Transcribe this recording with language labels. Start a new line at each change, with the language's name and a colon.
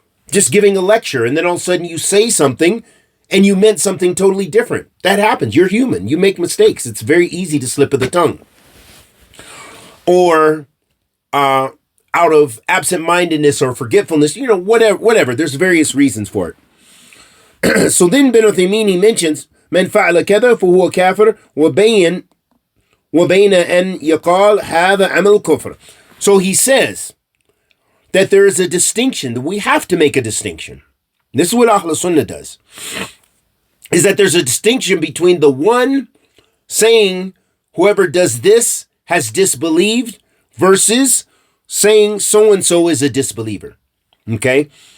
English: Just giving a lecture, and then all of a sudden you say something and you meant something totally different. That happens. You're human. You make mistakes. It's very easy to slip of the tongue. Or out of absent-mindedness or forgetfulness, whatever. There's various reasons for it. So then Ibn Uthaymeen, he mentions,
Arabic: من فعل كذا فهو كافر وبين أن يقال هذا عمل كفر.
English: So he says that there is a distinction, that we have to make a distinction. This is what Ahl Sunnah does, is that there's a distinction between the one saying whoever does this has disbelieved versus saying so-and-so is a disbeliever. Okay?